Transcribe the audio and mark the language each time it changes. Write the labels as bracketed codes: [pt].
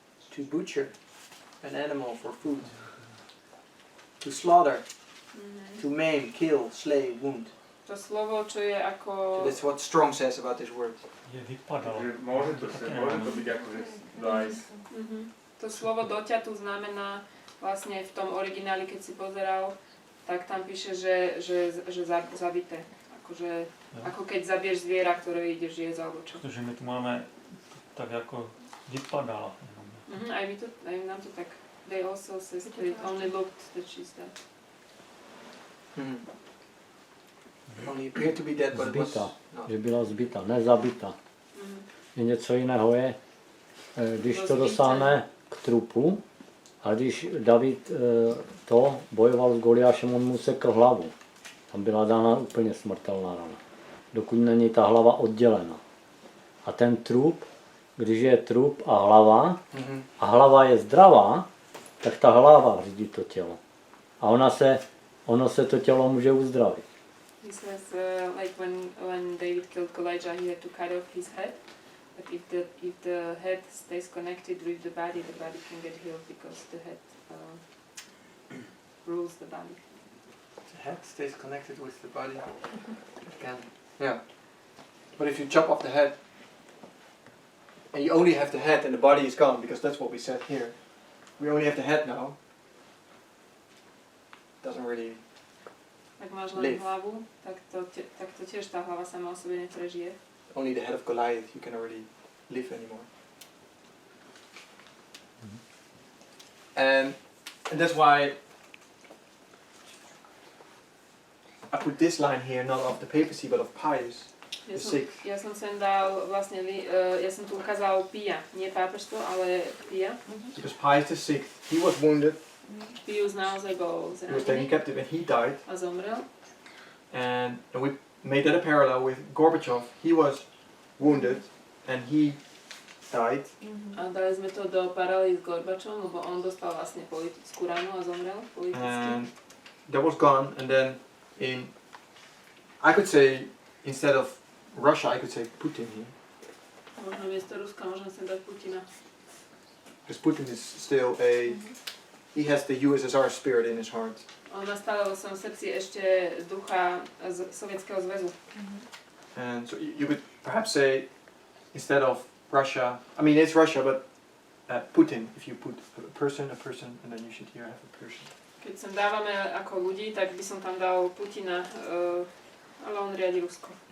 [en] To butcher an animal for food. To slaughter, Mhm. to maim, kill, slay, wound. [sk] To slovo, čo je ako... [en] So that's what Strong says about this word. [sk] Je vypadalo. Takže môže to byť akože dice. Mhm. To slovo doťatu znamená vlastne v tom origináli, keď si pozeral, tak tam píše, že zabité. Akože, ako keď zabiješ zviera, ktoré ideš jesť alebo čo. [cs] Protože my tu máme tak jako vypadala. [sk] Mhm, aj nám to tak. [en] They also says that it only looked that she's dead. Only appeared to be dead, but it was [cs] Zbyta, [en] not. [cs] že byla zbyta, nezabita. Mhm. Je něco jiného je, když to dosáhne k trupu, a když David to bojoval s Goliášem, on mu sekl hlavu. Tam byla dána úplně smrtelná rana. Dokud není ta hlava oddělena. A ten trup, když je trup a hlava je zdravá, tak ta hlava řídí to tělo. A ono se to tělo může uzdravit. [en] He says, like when David killed Goliath, he had to cut off his head. But if the head stays connected with the body can get healed because the head rules the body. The head stays connected with the body. It can. Yeah. But if you chop off the head, and you only have the head and the body is gone, because that's what we said here. We only have the head now. Doesn't really. [sk] Ak máš len [en] Live. [sk] hlavu, tak to tiež tá hlava sama o sebe neprežije. [en] Only the head of Goliath you can already live anymore. And that's why I put this line here, not of the papacy, but of Pius. [sk] Ja som sem dal vlastne, ja som tu ukázal Pia, nie pápežstvo, ale Pia. [en] Because Pius VI, he was wounded, [sk] Pius naozaj bol [en] he was taken [sk] zranený [en] captive, and he died. [sk] a zomrel. [en] And we made that a parallel with Gorbachev. He was wounded, and he died. [sk] A dali sme to do paralely s Gorbačom, lebo on dostal vlastne politickú ranu a zomrel politicky. [en] And that was gone. And then I could say, instead of Russia, I could say Putin here. [sk] Možno miesto Ruska môžem sem dať Putina. [en] Because Putin is still he has the USSR spirit in his heart. [sk] On má stále vo svojom srdci ešte ducha z Sovietskeho zväzu. [en] And so you could perhaps say, instead of Russia, I mean it's Russia, but Putin, if you put a person, and then you should here have a person. [sk] Keď sem dávame ako ľudí, tak by som tam dal Putina, ale on riadi Rusko.